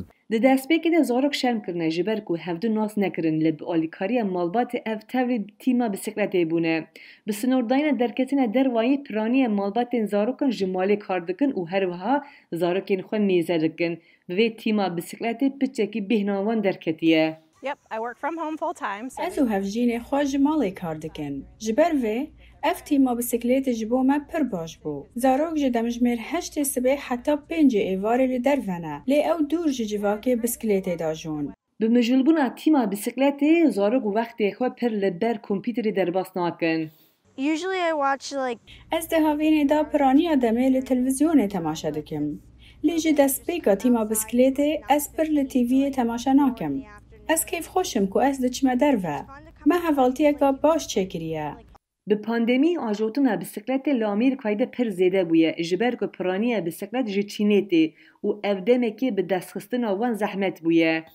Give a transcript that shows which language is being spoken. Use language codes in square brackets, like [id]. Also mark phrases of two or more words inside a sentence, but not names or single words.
[ku] Di destpêkê de zarok şerm kirine ji ber ku hevdû nas nekirin li bi alîkariya malbatê ev tevlî tîma bisikletê bûne. Bi sinordayîna derketina dervayê piranîya malbatên zarokan ji malê kar dikin û her wiha zarokên xwe mêze dikin. Bi vê tîma bisikletê piçekî bêhna wan derketiye. [en] Yep, I work from home full time. [ku] Ez û hevjînê xwe ji malê kar dikin. Ji ber vê ev tîma bisikletê ji bo me pir baş bû. Zarok ji demjimêr 8 sibê heta 5 êvarê li derve ne. Lê ew dûr ji civakê bisikletê dajon. Bi mijilbûna tîma bisikletê zarok wextê xwe pir li ber kompîterê derbas nakin. [en] Usually I watch like [ku] Ez di havînê da piraniya demê li televizyonê temaşa dikim. Lê ji destpêka tîma bisikletê ez pir li TVyê temaşa nakim. Ez keyf xweşim ku ez diçime derve. Me hevaltiyeka baş çêkiriye. Bi pandemî ajotina bisikletê li Amerîkayê de pir zêde bûye ji ber ku piraniya bisiklet ji Çînê tê û ev demekî bi destxistina wan zehmet bûye.